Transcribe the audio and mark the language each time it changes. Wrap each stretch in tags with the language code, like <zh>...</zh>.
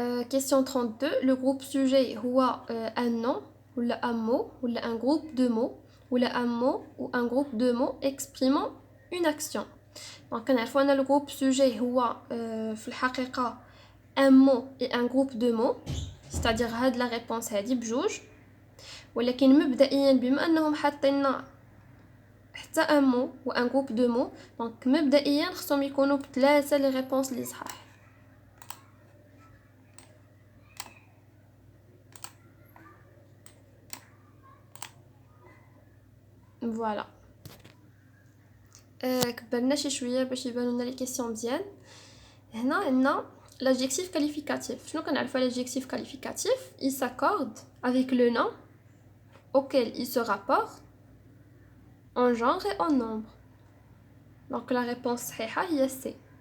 <fr>Question 32, le groupe sujet</fr> <ar>هو</ar> <fr>un nom ou un mot ou un groupe de mots ou un mot ou un groupe de mots exprimant une action.</fr> <ar>Donc كنعرفوا ان</ar> <fr>le groupe sujet</fr> <ar>هو في الحقيقة</ar> <fr>un mot et un groupe de mots c'est-à-dire</fr> <ar>هاد</ar> <fr>la réponse</fr> <ar>هادي بجوج ولكن مبدئيا بما انهم حاطيننا حتى</ar> <fr>un mot</fr> <ar>و</ar> <fr>un groupe de mots donc</fr> <ar>مبدئيا خصهم يكونوا بثلاثة لي ريبونس اللي صحاح. فوالا كبرنا شي شويه باش يبانوا لنا لي كيسيون مزيان. هنا عندنا</ar> <fr>l'adjectif qualificatif.</fr> <ar>شنو كنعرفوا على</ar> <fr>l'adjectif qualificatif il s'accorde avec le nom auquel il se rapporte en genre et en nombre. Donc la réponse</fr> <ar>صحيحه هي</ar> <fr>C.</fr>